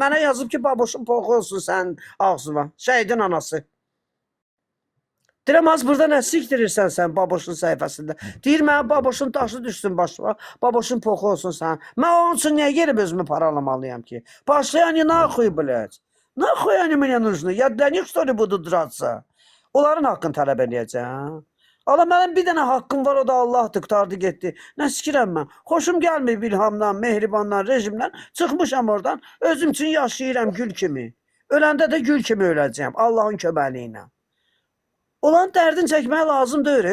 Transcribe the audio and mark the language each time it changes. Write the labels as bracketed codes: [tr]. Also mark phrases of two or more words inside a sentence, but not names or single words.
[az] Mənə yazıb ki, baboşun poxu olsun sənin ağzına. Şəhidin anası. Deyirəm, az burada nə sikdirirsən sən baboşun səhifəsində? Deyir, mənə baboşun daşı düşsün başıma, baboşun poxu olsun sən. Mən onun üçün niyə gelib özümü paralamalıyam ki? [ru] Başlayan nahуй, блядь. Nahуй они мне нужны? Я для них, что ли, буду драться? [az] Onların haqqını tələb edəcəm. Allah, mənim bir dənə haqqım var, o da Allahdır, qutardı getdi. Nə sikirəm mən? Xoşum gəlmir İlhamdan, Mehribandan, rejimdən. Çıxmışam oradan, özüm üçün yaşayıram gül kimi. Öləndə də gül kimi öləcəyəm, Allahın köməliyi ilə. Olan dərdin çəkmək lazım deyir.